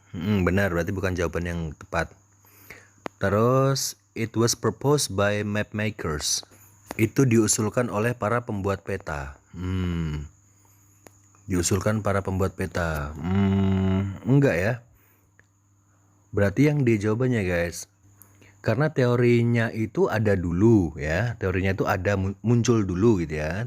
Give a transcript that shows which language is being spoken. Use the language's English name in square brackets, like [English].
[Indonesian] Benar, berarti bukan jawaban yang tepat. [English] Terus, it was proposed by map makers. [Indonesian] Itu diusulkan oleh para pembuat peta. Diusulkan para pembuat peta. Enggak ya. Berarti yang D jawabannya guys. Karena teorinya itu ada dulu ya. Teorinya itu ada muncul dulu gitu ya.